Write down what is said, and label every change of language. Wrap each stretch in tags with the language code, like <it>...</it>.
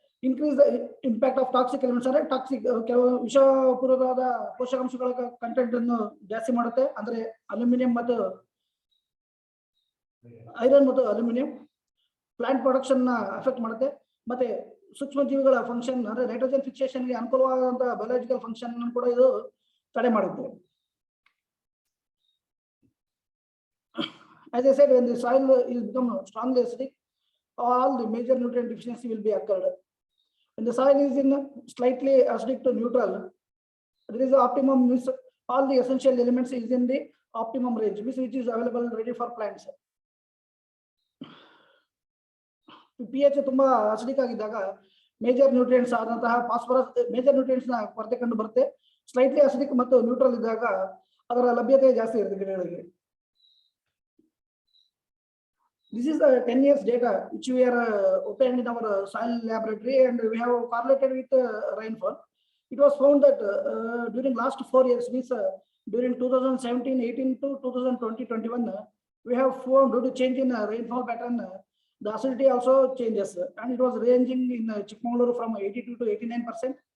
<en>increase the impact of toxic elements</en> <kn>ಅಂದ್ರೆ toxic ಕೆಲವು ವಿಷಪೂರಿತವಾದ ಪೋಷಕಾಂಶಗಳ ಕಂಟೆಂಟ್ ಅನ್ನು ಜಾಸ್ತಿ ಮಾಡುತ್ತೆ, ಅಂದ್ರೆ ಅಲ್ಯೂಮಿನಿಯಂ ಮತ್ತು ಐರನ್ ಮತ್ತು ಅಲ್ಯೂಮಿನಿಯಂ. ಪ್ಲಾಂಟ್ ಪ್ರೊಡಕ್ಷನ್ ಅಫೆಕ್ಟ್ ಮಾಡುತ್ತೆ, ಮತ್ತೆ ಸೂಕ್ಷ್ಮ ಜೀವಿಗಳ ಫಂಕ್ಷನ್ ಅಂದ್ರೆ ನೈಟ್ರೋಜನ್ ಫಿಕ್ಸೇಷನ್ಗೆ ಅನುಕೂಲವಾದಂತಹ ಬಯಾಲಜಿಕಲ್ ಫಂಕ್ಷನ್ ಕೂಡ ಇದು ತಡೆ ಮಾಡುತ್ತೆ.</kn> <en>As I said, when the soil is become strongly acidic, all the major nutrient deficiency will be occurred. When the soil is in slightly acidic to neutral, there is an optimum, means all the essential elements is in the optimum range, which is available ready for plants.</en> <kn>pH ತುಂಬಾ acidic ಆಗಿದ್ದಾಗ major nutrients ಆದಂತಹ phosphorus major nutrients ನ ಕೊರತೆ ಕಂಡು ಬರುತ್ತೆ. Slightly acidic ಮತ್ತು neutral ಇದ್ದಾಗ ಅದರ ಲಭ್ಯತೆ ಜಾಸ್ತಿ ಇರುತ್ತೆ ಗಿಡಗಳಿಗೆ.</kn> <en>This is the 10 years data which we are obtained in our soil laboratory, and we have correlated with rainfall. It was found that during last 4 years, means during 2017-18 to 2020-21, we have found due to change in rainfall pattern, the acidity also changes, and it was ranging in Chikmagaluru from 82 to 89%.</en>